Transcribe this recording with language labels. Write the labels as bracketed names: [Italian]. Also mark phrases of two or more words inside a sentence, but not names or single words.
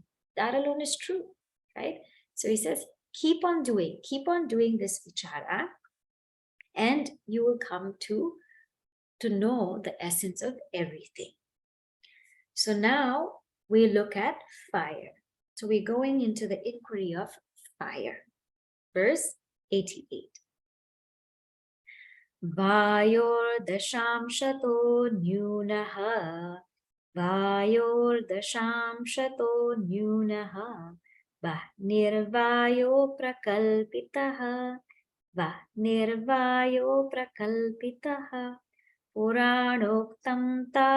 [English] That alone is true, right? So he says, keep on doing this vichara and you will come to know the essence of everything. So now we look at fire. So we're going into the inquiry of fire. Verse 88. [Sanskrit] Vayor dashamshato nyunaha Vayor dashamshato nyunaha Vahnirvayo prakalpitaha Vahnirvayo prakalpitaha Puranoktam